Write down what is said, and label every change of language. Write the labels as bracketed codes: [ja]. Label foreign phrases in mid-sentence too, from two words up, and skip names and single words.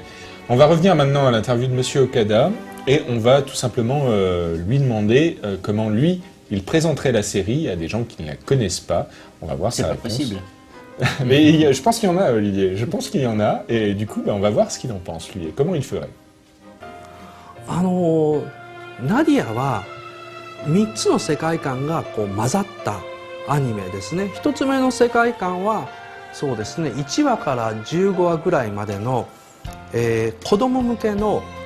[fr] On va revenir maintenant à l'interview de Monsieur Okada et on va tout simplement lui demander comment lui, il présenterait la série à des gens qui ne la connaissent pas. On va voir C'est sa pas réponse. possible. Mais je pense qu'il y en a, Olivier. Je pense qu'il y en a et du coup, on va voir ce qu'il en pense, lui, et comment il ferait. [ja] ナディアは3つの世界観がこう混ざったアニメですね。1つ目の世界観はそうですね、1話から15話ぐらいまでの、子供向けの、